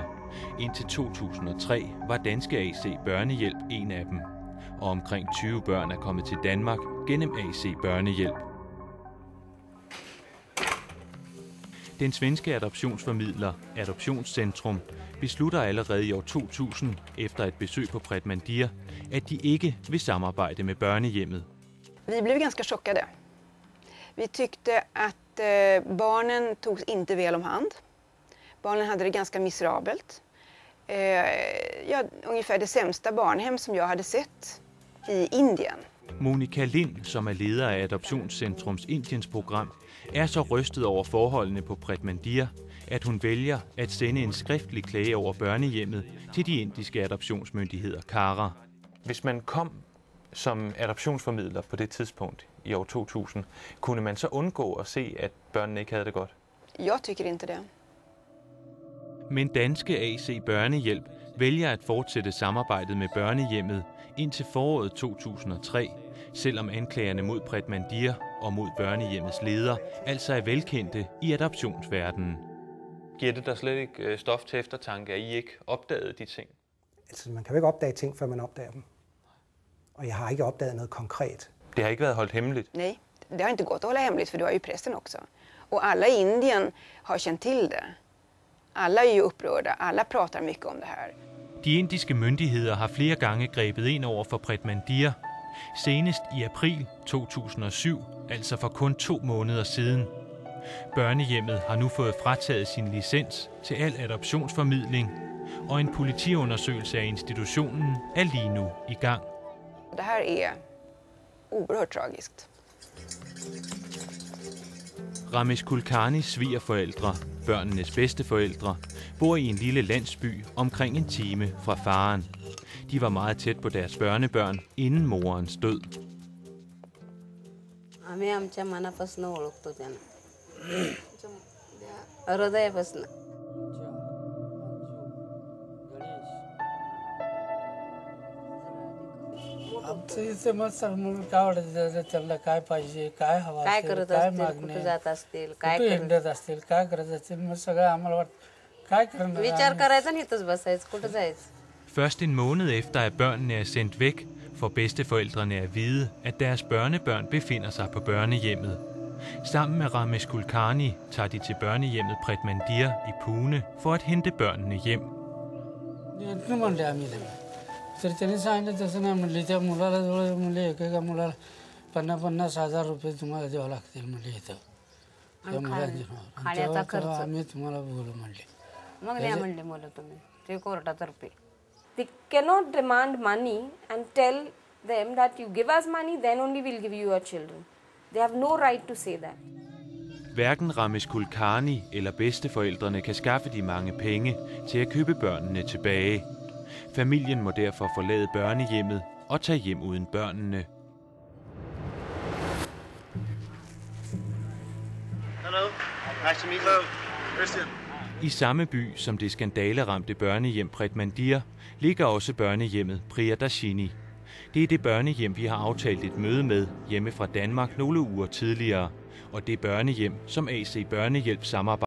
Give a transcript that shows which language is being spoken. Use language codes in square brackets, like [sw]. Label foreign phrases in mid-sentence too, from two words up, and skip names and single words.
[da] Indtil 2003 var Danske AC Børnehjælp en af dem, og omkring 20 børn er kommet til Danmark gennem AC Børnehjælp. Den svenske adoptionsformidler Adoptionscentrum beslutter allerede i år 2000, efter et besøg på Pretmandir, at de ikke vil samarbejde med børnehjemmet. [sv] Vi blev ganska chockade. Vi tyckte att barnen togs inte väl om hand. Barnen hade det ganska miserabelt. Ungefär det sämsta barnhem som jag hade sett i Indien. [da] Monika Lind, som er leder af Adoptionscentrums Indiens program, er så rystet over forholdene på Pretmandir, at hun vælger at sende en skriftlig klage over børnehjemmet til de indiske adoptionsmyndigheder KARA. Hvis man kom som adoptionsformidler på det tidspunkt i år 2000, kunne man så undgå at se, at børnene ikke havde det godt? [sv] Jeg tycker inte det. [da] Men Danske AC Børnehjælp vælger at fortsætte samarbejdet med børnehjemmet indtil foråret 2003, selvom anklagerne mod Pretmandir og mod børnehjemmets leder altså er velkendte i adoptionsverdenen. Giver det der slet ikke stof til eftertanke, at I ikke opdagede de ting? Altså, man kan jo ikke opdage ting, før man opdager dem. Og jeg har ikke opdaget noget konkret. Det har ikke været holdt hemmeligt? [sv] Nej, det har inte gått att hålla hemligt, för du har ju pressen också. Och alla i Indien har känt till det. Alla är ju upprörda, alla pratar mycket om det här. [da] De indiske myndigheder har flere gange grebet ind over for Pretmandir. Senest i april 2007, altså for kun 2 måneder siden. Børnehjemmet har nu fået frataget sin licens til al adoptionsformidling, og en politiundersøgelse af institutionen er lige nu i gang. Det här är oerhört tragiskt. Ramesh Kulkarnis svigerforældre, børnenes bedsteforældre, bor i en lille landsby omkring en time fra faren. De var meget tæt på deres børnebørn inden morens død. [mr] आम्ही आमच्या मनापासून ओळखतो त्यांना हृदयापासून. आमचं इथे मग समोर काय वाटतं त्यांना काय पाहिजे, काय हवं काय असेल, करत काय असतील, मागणे, कुठे जात असतील, कुठे काय हिंडत असतील, काय करत असतील, मग सगळं आम्हाला वाटतं काय करणार. विचार करायचा आणि इथंच बसायचं, कुठं जायचं. [da] Først en måned efter, at børnene er sendt væk, får bedsteforældrene at vide, at deres børnebørn befinder sig på børnehjemmet. Sammen med Ramesh Kulkarni tager de til børnehjemmet Pret Mandir i Pune for at hente børnene hjem. [mr] म्हणले आम्ही त्यांना, तर त्यांनी सांगितलं तसं नाही म्हणले. त्या मुलाला जवळ म्हणले एकेका मुलाला 50,000 रुपये तुम्हाला द्यावं लागतील म्हणले इथं. त्या मुलांच्या आम्ही तुम्हाला बोलू म्हणले. मग द्या म्हणले मुलं तुम्ही, ते कोर्टातर्फे. [en] They cannot demand money and tell them that you give us money, then only we'll give you your children. They have no right to say that. Hverken Ramesh Kulkarni eller bedsteforældrene kan skaffe de mange penge til at købe børnene tilbage. Familien må derfor forlade børnehjemmet og tage hjem uden børnene. Hello. Nice to meet you. Christian. [da] I samme by som det skandaleramte børnehjem Pret Mandir ligger også børnehjemmet Priyadarshini. Det er det børnehjem, vi har aftalt et møde med hjemme fra Danmark nogle uger tidligere, og det børnehjem, som AC Børnehjælp samarbejder